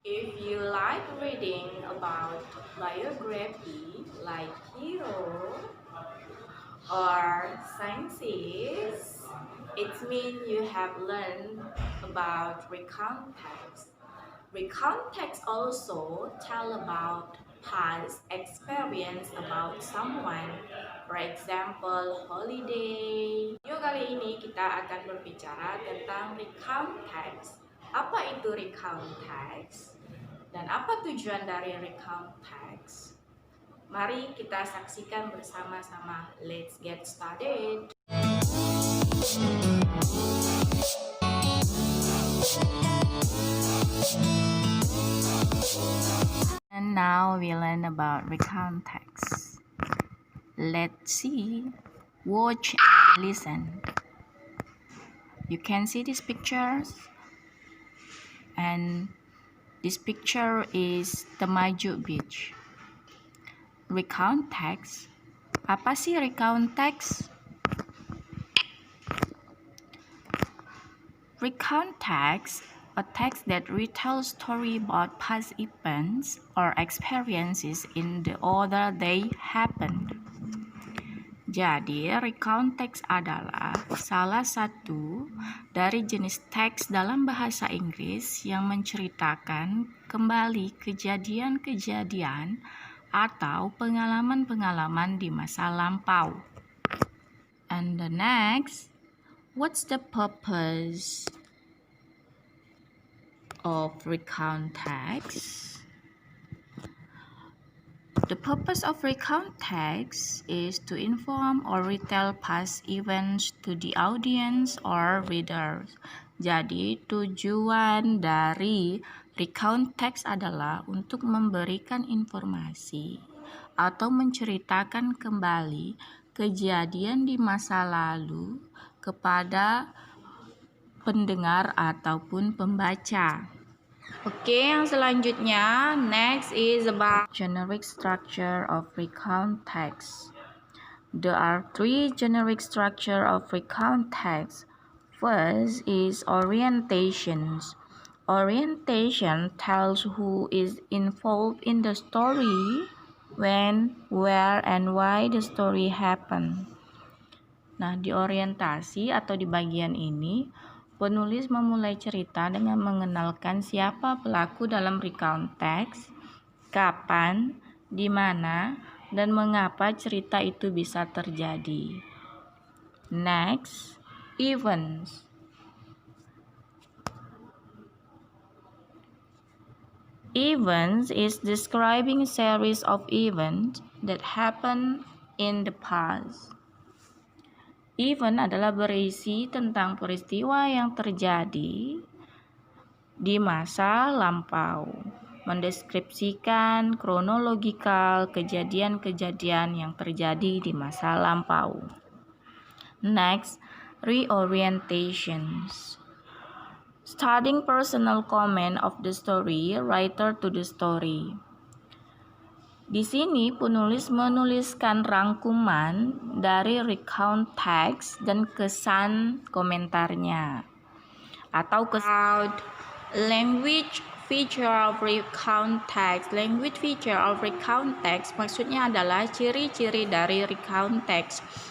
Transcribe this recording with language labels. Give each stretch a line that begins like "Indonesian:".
English: If you like reading about biography like hero or sciences, it means you have learned about recount text. Recount text also tell about past experience about someone, for example, holiday.
Indonesian: Video kali ini kita akan berbicara tentang recount text. Apa itu recount text? Dan apa tujuan dari recount text? Mari kita saksikan bersama-sama.
English: Let's get started. And now we learn about recount text. Let's see, watch and listen. You can see these pictures, and this picture is Temajuk Beach.
Indonesian: Recount text. Apa sih recount text?
English: Recount text, a text that retells story about past events or experiences in the order they happened.
Indonesian: Jadi, recount text adalah salah satu dari jenis teks dalam bahasa Inggris yang menceritakan kembali kejadian-kejadian atau pengalaman-pengalaman di masa lampau.
English: And the next, what's the purpose of recount text? The purpose of recount text is to inform or retell past events to the audience or readers.
Indonesian: Jadi, tujuan dari recount text adalah untuk memberikan informasi atau menceritakan kembali kejadian di masa lalu kepada pendengar ataupun pembaca. Oke, yang selanjutnya,
English: next is about generic structure of recount text. There are three generic structure of recount text. First is orientations. Orientation tells who is involved in the story, when, where, and why the story happened.
Indonesian: Nah, di orientasi atau di bagian ini, penulis memulai cerita dengan mengenalkan siapa pelaku dalam recount text, kapan, di mana, dan mengapa cerita itu bisa terjadi.
English: Next, events. Events is describing series of events that happen in the past.
Indonesian: Event adalah berisi tentang peristiwa yang terjadi di masa lampau, mendeskripsikan kronologikal kejadian-kejadian yang terjadi di masa lampau.
English: Next, reorientations. Starting personal comment of the story, writer to the story.
Indonesian: Di sini penulis menuliskan rangkuman dari recount text dan kesan komentarnya atau kesan.
English: Language feature of recount text. Language feature of recount text
Indonesian: maksudnya adalah ciri-ciri dari
English: recount text.